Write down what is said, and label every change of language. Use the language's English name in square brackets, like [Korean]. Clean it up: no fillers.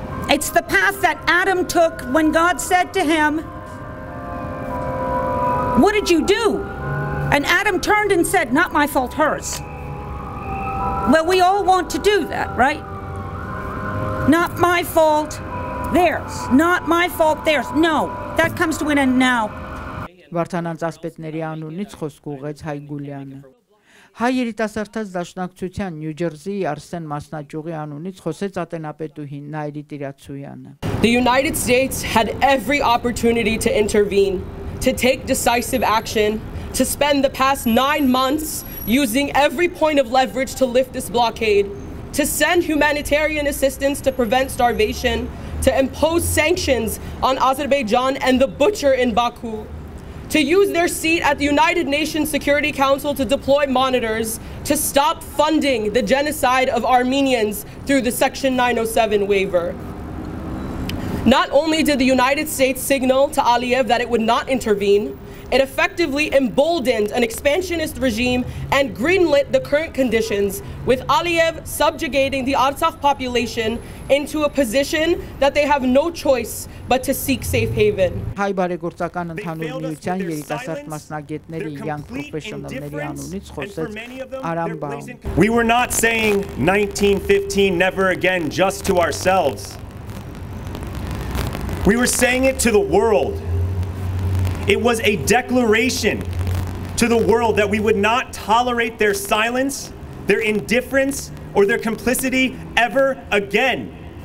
[English] It's the path that Adam took when God said to him, "What did you do?" And Adam turned and said, "Not my fault, hers." Well, we all want to do that, right? Not my fault, theirs. Not my fault, theirs. No, that comes to an end now. [Armenian] Վարդանանց ասպետների անունից խոսք ուղղեց Հայ Գուլյանը. Հայ երիտասարդաց դաշնակցության Նյու Ջերսիի Արսեն մասնաճյուղի անունից խոսեց ատենապետուհին Նայիրի Տիրացոյանը. [English] The United States had every opportunity to intervene, to take decisive action, to spend the past 9 months using every point of leverage to lift this blockade, to send humanitarian assistance to prevent starvation, to impose sanctions on Azerbaijan and the butcher in Baku, to use their seat at the United Nations Security Council to deploy monitors to stop funding the genocide of Armenians through the Section 907 waiver. Not only did the United States signal to Aliyev that it would not intervene, it effectively emboldened an expansionist regime and greenlit the current conditions, with Aliyev subjugating the Artsakh population into a position that they have no choice but to seek safe haven. [Armenian] Հայ բարեգործական ընդհանուր միության երիտասարդ մասնագետների [English] young professional- [Armenian] ների անունից խոսեց Արամ Բաում. [English] We were not saying 1915 never again just to ourselves. We were saying it to the world. It was a declaration to the world that we would not tolerate their silence, their indifference, or their complicity ever again.